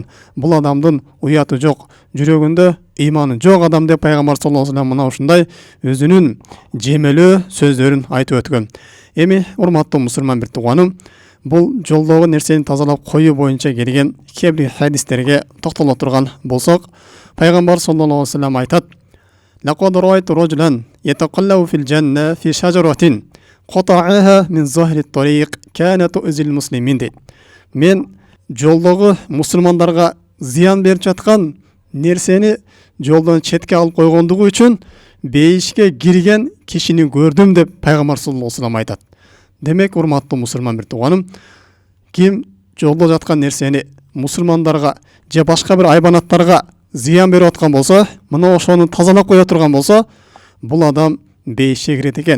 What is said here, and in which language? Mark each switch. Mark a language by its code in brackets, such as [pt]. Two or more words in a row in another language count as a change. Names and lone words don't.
[ky] Бул адамдын уяты жок, жүрөгүндө иманы жок адам деп пайгамбар [ar] صلى الله عليه وسلم [ky] мына ушундай өзүнүн жемелөө сөздөрүн айтып өткөн. Эми урматтуу мусулман бир тууганым, бул жолдогу нерсени тазалап коюу боюнча келген кээ бир хадистерге токтоло турган болсок, пайгамбар [ar] صلى الله عليه وسلم [ky] айтат: [ar] "لقد رأيت رجلا يتقلب في الجنة في شجرة قطعها من ظهر الطريق كانت تؤذي المسلمين" дейт. [ky] Мен жолдогу мусулмандарга зыян берип жаткан нерсени жолдон четке алып койгондугу үчүн бейишке кирген кишини көрдүм деп пайгамбар [ar] صلى الله عليه وسلم [ky] айтат. Демек, урматтуу мусулман бир тууганым, ким жолдо жаткан нерсени мусулмандарга же башка бир айбанаттарга зыян берип аткан болсо, мына ошону тазалап кое турган болсо, бул адам бейишке кирет экен.